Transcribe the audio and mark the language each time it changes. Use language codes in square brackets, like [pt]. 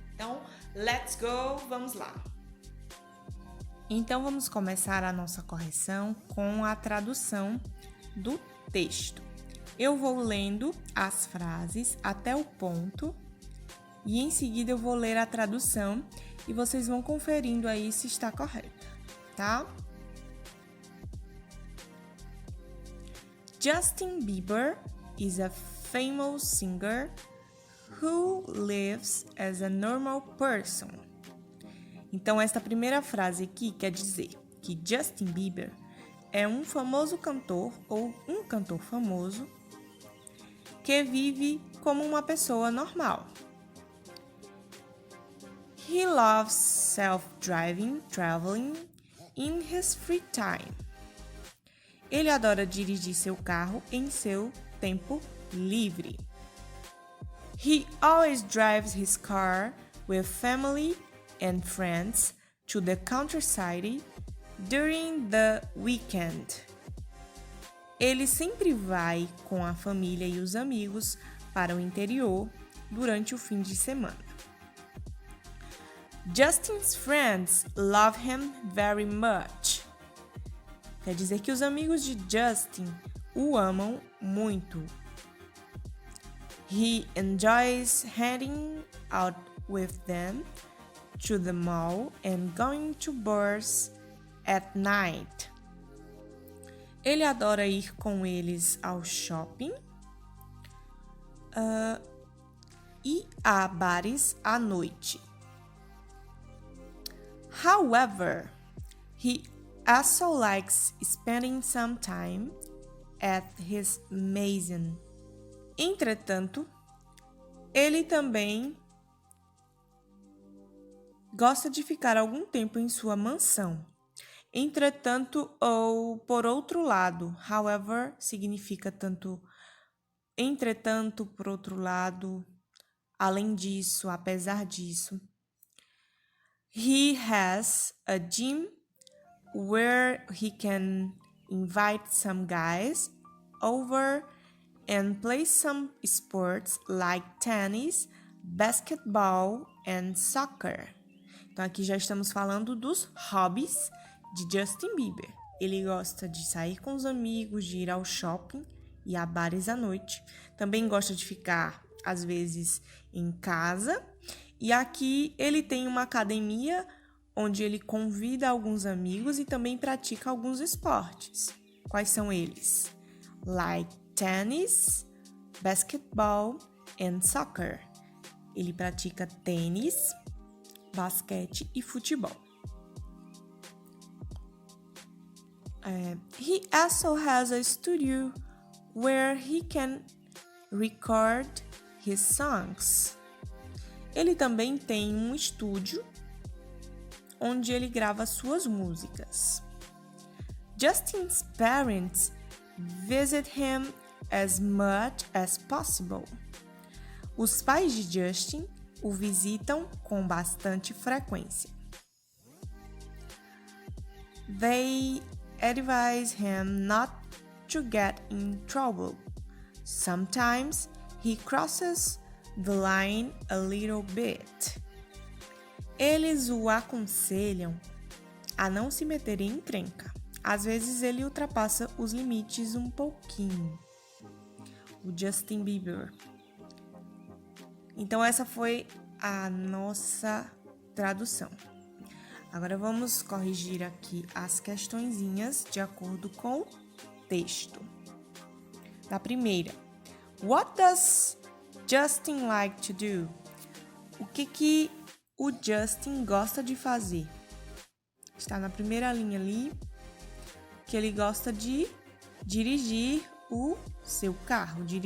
[pt] Então, [en] let's go! [pt] Vamos lá! Então, vamos começar a nossa correção com a tradução do texto. Eu vou lendo as frases até o ponto e em seguida eu vou ler a tradução e vocês vão conferindo aí se está correto, tá? [en] Justin Bieber is a famous singer who lives as a normal person. [pt] Então, esta primeira frase aqui quer dizer que Justin Bieber é um famoso cantor ou um cantor famoso que vive como uma pessoa normal. [en] He loves self-driving, traveling in his free time. [pt] Ele adora dirigir seu carro em seu tempo livre. [en] He always drives his car with family and friends to the countryside during the weekend. [pt] Ele sempre vai com a família e os amigos para o interior durante o fim de semana. [en] Justin's friends love him very much. [pt] Quer dizer que os amigos de Justin o amam muito. [en] He enjoys heading out with them to the mall and going to bars at night. [pt] Ele adora ir com eles ao shopping e a bares à noite. [en] However, he also likes spending some time at his mansion. [pt] Entretanto, ele também gosta de ficar algum tempo em sua mansão. Entretanto ou por outro lado, however, significa tanto entretanto, por outro lado, além disso, apesar disso. [en] He has a gym where he can invite some guys over and play some sports like tennis, basketball and soccer. [pt] Então aqui já estamos falando dos hobbies de Justin Bieber. Ele gosta de sair com os amigos, de ir ao shopping e a bares à noite. Também gosta de ficar, às vezes, em casa. E aqui ele tem uma academia onde ele convida alguns amigos e também pratica alguns esportes. Quais são eles? [en] Like tennis, basketball and soccer. [pt] Ele pratica tênis, basquete e futebol. [en] He also has a studio where he can record his songs. [pt] Ele também tem um estúdio onde ele grava suas músicas. [en] Justin's parents visit him as much as possible. [pt] Os pais de Justin o visitam com bastante frequência. [en] They advise him not to get in trouble. Sometimes he crosses the line a little bit. [pt] Eles o aconselham a não se meter em encrenca. às vezes ele ultrapassa os limites um pouquinho. O Justin Bieber. Então, essa foi a nossa tradução. Agora, vamos corrigir aqui as questõezinhas de acordo com o texto. Da primeira. [en] What does Justin like to do? [pt] O que o Justin gosta de fazer? Está na primeira linha ali, que ele gosta de dirigir seu carro.